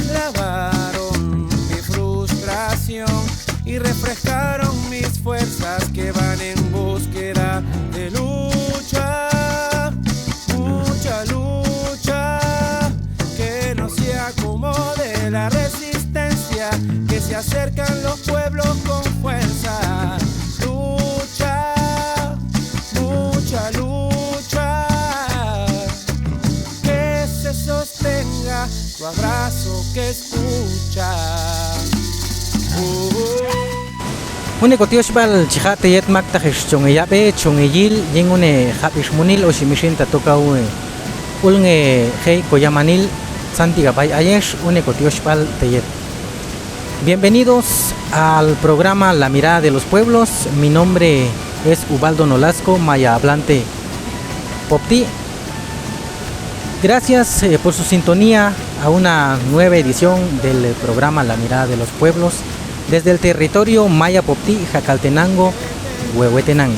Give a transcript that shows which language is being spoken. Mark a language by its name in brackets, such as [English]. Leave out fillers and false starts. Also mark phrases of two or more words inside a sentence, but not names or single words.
[Spanish] lavaron mi frustración y refrescaron mis fuerzas que van en búsqueda de lucha, mucha lucha, que no se acomode la resistencia, que se acercan los pueblos con fuerza. Lucha, mucha lucha, que se sostenga tu abrazo que escucha. [Popti'] Une kotioshbal chihate yet maktahish chongeyabe chongeyil yingune habishmunil o shimishinta tokaue ulnge hei koyamanil santigabay ayesh une kotioshbal teyet. [Spanish] Bienvenidos al programa La Mirada de los Pueblos. Mi nombre es Ubaldo Nolasco, maya hablante Popti. Gracias por su sintonía a una nueva edición del programa La Mirada de los Pueblos desde el territorio Maya Popti, Jacaltenango, Huehuetenango.